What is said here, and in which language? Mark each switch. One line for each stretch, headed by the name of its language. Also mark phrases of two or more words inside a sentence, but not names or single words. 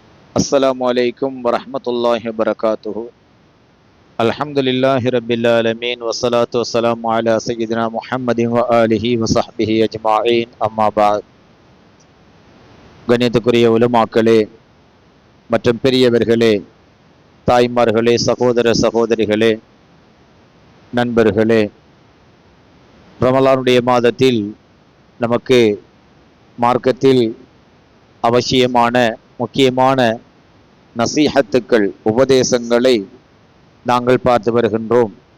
Arabic: السلام عليكم ورحمة الله وبركاته. الحمد لله رب العالمين والصلاة والسلام على سيدنا محمد وآله وصحبه أجمعين. أما بعد.
Tamil: கணியத்துக்குரிய உலமாக்களே மற்றும் பெரியவர்களே, தாய்மார்களே, சகோதர சகோதரிகளே, நண்பர்களே, ரமலானுடைய மாதத்தில் நமக்கு மார்க்கத்தில் அவசியமான முக்கியமான நசீஹத்துக்கள், உபதேசங்களை நாங்கள் பார்த்து வருகின்றோம்.